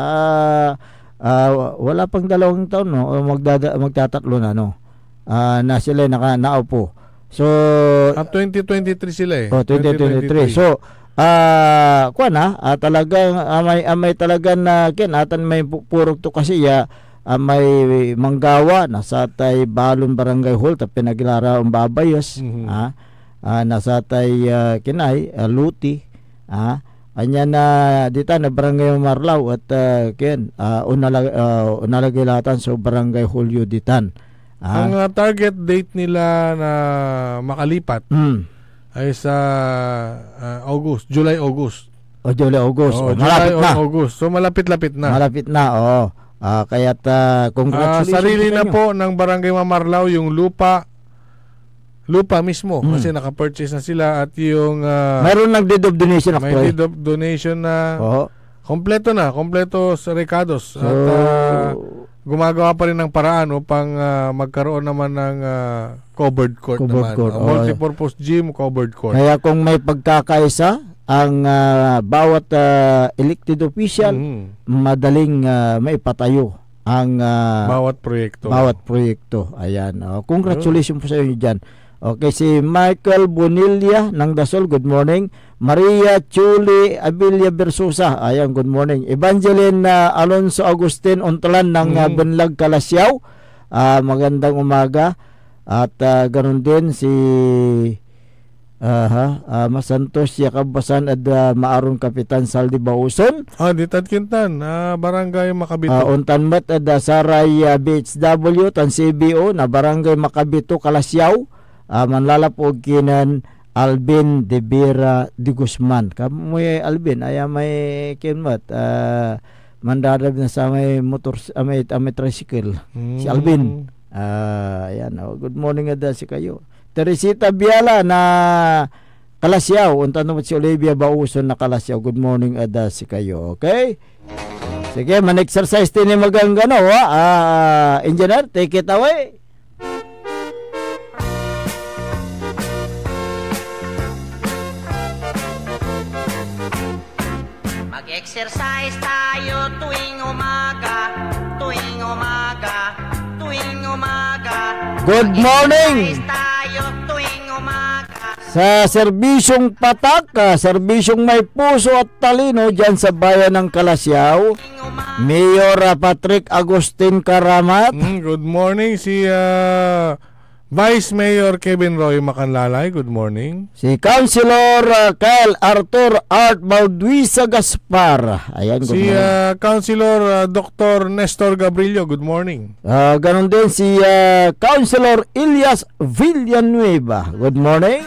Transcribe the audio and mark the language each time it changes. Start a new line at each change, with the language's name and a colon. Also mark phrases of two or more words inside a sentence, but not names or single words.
Filipino: Wala pang 2 taon magtatatlo na na sila naupo. So 2023 sila eh. 2023. So talagang may talagang kinatan may purok to kasi may manggawa nasa tay Balon Barangay Hall ta pinaglara ang babayos.
Pangasinan: Nasa tay kinay Luti. Anya na dita na Barangay Marlaw at unalagilatan sa Barangay Hulyo ditan.
Filipino: Ang target date nila na makalipat ay sa July-August. Malapit na. So malapit-lapit na. Malapit na, kaya't congratulations. Sarili na po ng Barangay Mamarlaw yung lupa mismo kasi naka-purchase na sila at yung mayroon nag-
English: deed of donation
Filipino: may
English: deed of donation
Filipino: na kompleto sa Recados at gumagawa pa rin ng paraan upang magkaroon naman ng
English: covered court
Filipino: naman.
English: Multipurpose gym, covered court.
Filipino: Kaya kung may pagkakaisa ang bawat elected official, madaling maipatayo ang bawat proyekto. Ayan. Congratulations po sa inyo dyan. Okay, si Michael Bonilla ng Dasol,
English: good morning. Maria Chuli Abilia Bersusa, ayan, good morning.
Filipino: Evangeline Alonso Agustin Ontalan ng Bunlag Kalasyaw, magandang umaga. At ganoon din si Masantos Yakabasan at Maarong Kapitan Saldi Bauson.
Pangasinan: Ditad Kintan, Barangay Makabito. Untanmat at Saray BHW, tan CBO na Barangay Makabito Kalasyaw. Manlalapog kinan Alvin de Vera de Guzman. Kamoy Alvin aya may kinmat mandarab na sa may motor may tricycle si Alvin. Ayan,
English: good morning
Pangasinan: ada si kayo. Teresita Biala na Kalasyaw, unta naman si Olivia Bauson na Kalasyaw.
English: Good morning
Pangasinan: ada si kayo. Okay? Sige, man-exercise din magangano engineer,
English: take it away.
Filipino: Mag-exercise tayo tuwing umaga.
English: Good morning!
Filipino: Tayo tuwing umaga. Sa serbisyong patak, serbisyong may puso at talino dyan sa bayan ng Kalasyaw, Mayor Patrick Agustin Karamat.
English: Good morning, si Vice Mayor Kevin Roy Macanlalay, good morning.
Filipino: Si Councilor Kyle Arthur Art Balduisa Gaspar.
English: Ayan, good morning. Si Councilor Dr. Nestor Gabrillo, good morning.
Filipino: Ganon din si Councilor Elias Villanueva,
English: good morning.